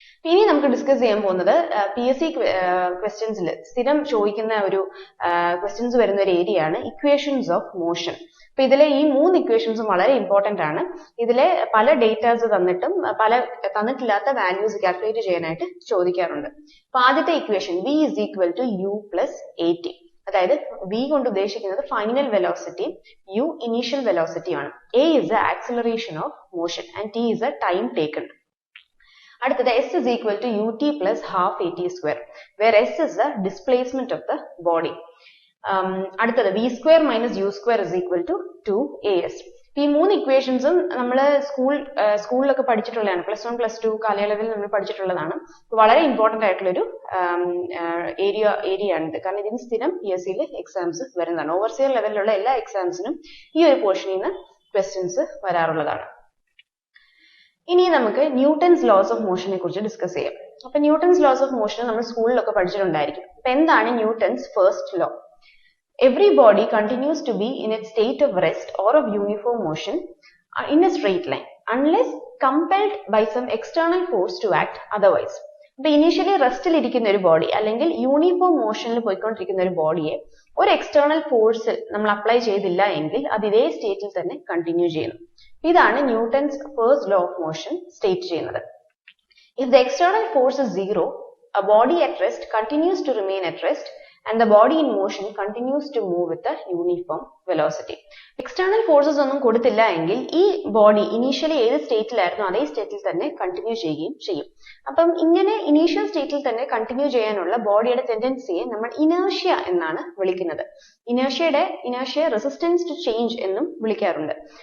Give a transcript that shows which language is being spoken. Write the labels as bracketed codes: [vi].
[ml] ഇനി നമുക്ക് ഡിസ്കസ് ചെയ്യാൻ പോകുന്നത് PSC ക്വസ്റ്റ്യൻസിൽ സ്ഥിരം ചോദിക്കുന്ന ഒരു ക്വസ്റ്റ്യൻസ് വരുന്ന ഒരു ഏരിയ ആണ് ഇക്വേഷൻസ് ഓഫ് മോഷൻ. അപ്പൊ ഇതിലെ ഈ 3 ഇക്വേഷൻസും വളരെ ഇമ്പോർട്ടന്റ് ആണ്. ഇതിലെ പല ഡേറ്റാസ് തന്നിട്ടും തന്നിട്ടില്ലാത്ത വാല്യൂസ് കാൽക്കുലേറ്റ് ചെയ്യാനായിട്ട് ചോദിക്കാറുണ്ട്. അപ്പൊ ആദ്യത്തെ equation [en] V is equal to U plus AT. [ml] അതായത് V കൊണ്ട് ഉദ്ദേശിക്കുന്നത് final velocity, U initial velocity ആണ്. [en] A is the acceleration of motion and T is the time taken. [ml] അടുത്തത് [en] S is equal to UT plus half AT square, where S is the displacement of the body. അടുത്തത് V square minus U square is equal to 2AS. [ml] ഈ 3 ഇക്വേഷൻസും നമ്മൾ സ്കൂളിലൊക്കെ പഠിച്ചിട്ടുള്ളതാണ്. Plus 1 plus 2 കാലയളവിൽ നമ്മൾ പഠിച്ചിട്ടുള്ളതാണ്. വളരെ important ആയിട്ടുള്ളൊരു area ആണിത്. കാരണം ഇതിന് സ്ഥിരം PSC എക്സാംസ് വരുന്നതാണ്. ഓവർസിയർ ലെവലിലുള്ള എല്ലാ എക്സാംസിനും ഈ ഒരു പോർഷനിൽ നിന്ന് ക്വസ്റ്റ്യൻസ് വരാറുള്ളതാണ്. ഇനി നമുക്ക് ന്യൂട്ടൺസ് ലോസ് ഓഫ് മോഷനെ കുറിച്ച് ഡിസ്കസ് ചെയ്യാം. അപ്പൊ ന്യൂട്ടൺസ് ലോസ് ഓഫ് മോഷൻ നമ്മൾ സ്കൂളിലൊക്കെ പഠിച്ചിട്ടുണ്ടായിരിക്കും. അപ്പൊ എന്താണ് Newton's first law? [en] Every body continues to be in its state of rest or of uniform motion in a straight line unless compelled by some external force to act otherwise. [ml] അപ്പൊ initially റെസ്റ്റിൽ ഇരിക്കുന്ന ഒരു body അല്ലെങ്കിൽ uniform മോഷനിൽ പോയിക്കൊണ്ടിരിക്കുന്ന ഒരു ബോഡിയെ ഒരു external force നമ്മൾ apply ചെയ്തില്ല എങ്കിൽ അത് ഇതേ സ്റ്റേറ്റിൽ തന്നെ കണ്ടിന്യൂ ചെയ്യുന്നു. ഇതാണ് Newton's first law of motion state ചെയ്യുന്നത്. [en] If the external force is zero, a body at rest continues to remain at rest and the body in motion continues to move with a uniform velocity. External forces [ml] ഒന്നും കൊടുത്തില്ല എങ്കിൽ ഈ body initially ഏത് സ്റ്റേറ്റിലായിരുന്നു അതേ സ്റ്റേറ്റിൽ തന്നെ continue ചെയ്യുകയും ചെയ്യും. അപ്പം ഇങ്ങനെ ഇനീഷ്യൽ സ്റ്റേറ്റിൽ തന്നെ കണ്ടിന്യൂ ചെയ്യാനുള്ള ബോഡിയുടെ ടെൻഡൻസിയെ നമ്മൾ ഇനേർഷ്യ എന്നാണ് വിളിക്കുന്നത്. ഇനേർഷ്യ റെസിസ്റ്റൻസ് ടു ചേഞ്ച് എന്നും വിളിക്കാറുണ്ട്.